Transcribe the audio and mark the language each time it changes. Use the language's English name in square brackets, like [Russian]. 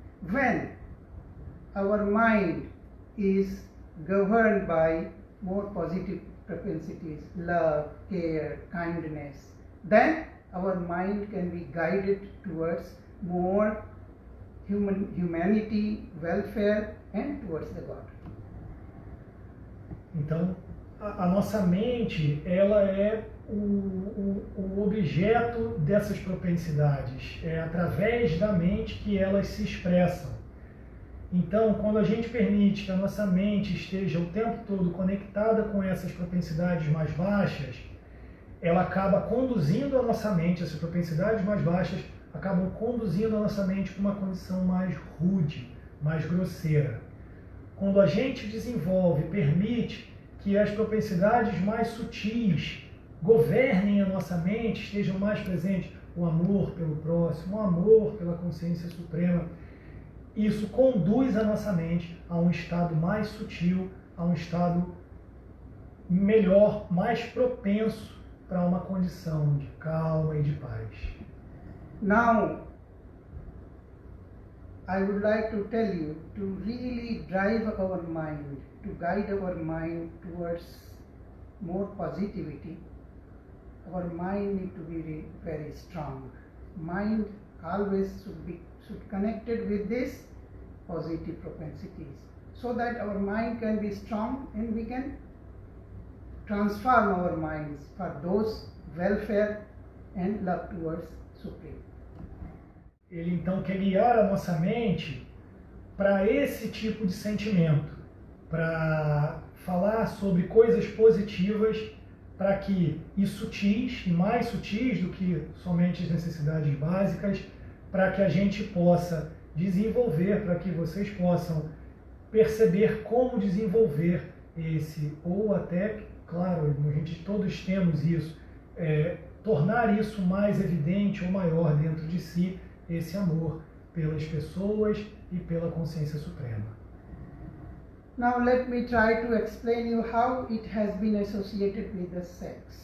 [English] When our mind is governed by more positive propensities, love, care, kindness, then our mind can be guided towards more humanity, welfare, and towards the God. [Portuguese] Então, a nossa mente, ela é o objeto dessas propensidades. É através da mente que elas se expressam. Então, quando a gente permite que a nossa mente esteja o tempo todo conectada com essas propensidades mais baixas, ela acaba conduzindo a nossa mente, essas propensidades mais baixas acabam conduzindo a nossa mente para uma condição mais rude, mais grosseira. Quando a gente desenvolve, permite que as propensidades mais sutis governem a nossa mente, estejam mais presentes, o amor pelo próximo, o amor pela consciência suprema, isso conduz a nossa mente a um estado mais sutil, a um estado melhor, mais propenso para uma condição de calma e de paz. [English] Now, I would like to tell you to really drive our mind, to guide our mind towards more positivity. Our mind need to be very strong. Mind always should connected with this positive propensities, so that our mind can be strong and we can transform our minds for those welfare and love towards Supreme. [Portuguese] Ele então quer guiar a nossa mente para esse tipo de sentimento, para falar sobre coisas positivas, para que, e sutis, e mais sutis do que somente as necessidades básicas, para que a gente possa desenvolver, para que vocês possam perceber como desenvolver esse, ou até, claro, a gente todos temos isso, tornar isso mais evidente ou maior dentro de si, esse amor pelas pessoas e pela consciência suprema. [English] Now let me try to explain you how it has been associated with the sex.